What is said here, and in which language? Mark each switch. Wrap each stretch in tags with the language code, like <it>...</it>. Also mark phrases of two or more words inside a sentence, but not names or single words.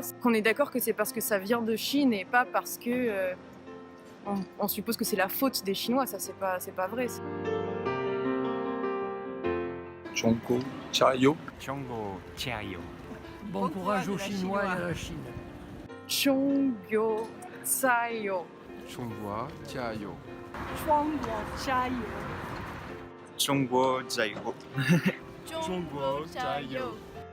<fr>Qu'on est d'accord que c'est parce que ça vient de Chine et pas parce que on suppose que c'est la faute des Chinois. Ça c'est pas vrai.</fr> <zh>中国加油. 中国加油.</zh> <fr>Bon courage aux Chinois et à la Chine.</fr> <zh>中国加油. 中国加油. 中国加油. 中国加油.</zh>